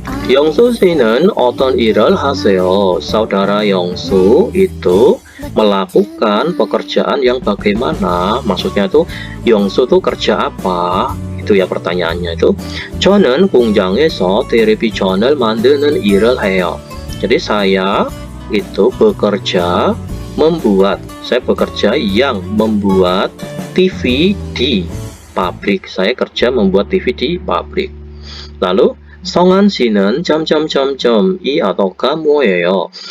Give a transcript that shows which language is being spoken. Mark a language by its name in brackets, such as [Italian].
[Korean] Yongsu 씨는 어떤 일을 하세요? [Indonesian] Saudara Yongsu itu melakukan pekerjaan yang bagaimana? Maksudnya tuh Yongsu tuh kerja apa? Itu ya pertanyaannya itu. [Korean] 저는 공장에서 텔레비전을 만드는 일을 해요. [Indonesian] Jadi saya itu bekerja saya bekerja yang membuat TV di pabrik. Saya kerja membuat TV di pabrik. [Korean] Lalu 성한 씨는 이 ataukah 뭐예요?